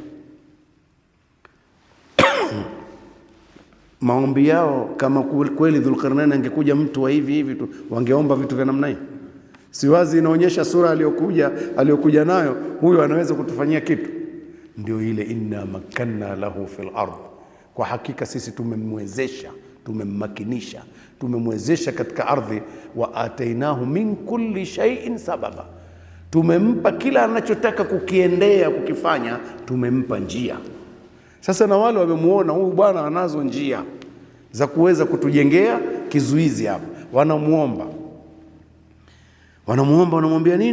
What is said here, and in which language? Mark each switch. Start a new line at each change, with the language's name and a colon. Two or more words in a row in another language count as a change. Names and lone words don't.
Swahili: Maombi yao, kama kweli Dhulqarnain angekuja mtu wa hivi tu, wangeomba vitu vya namna hii. Siwazi inaonyesha sura aliyokuja nayo, huyu anaweza kutufanyia kitu. Ndio ile
Arabic: إنا مكنا له في الأرض,
Swahili: kwa hakika sisi tumemwezesha, tumemmakinisha, tumemwezesha katika ardhi.
Arabic: وآتيناه من كل شيء سببا,
Swahili: tumempa kila anachotaka kukiendea, kukifanya, tumempa njia. Sasa na wale wamemuona huyu bwana anazo njia za kuweza kutujengea kizuizi hapa, wanamuomba, wanamwambia nini?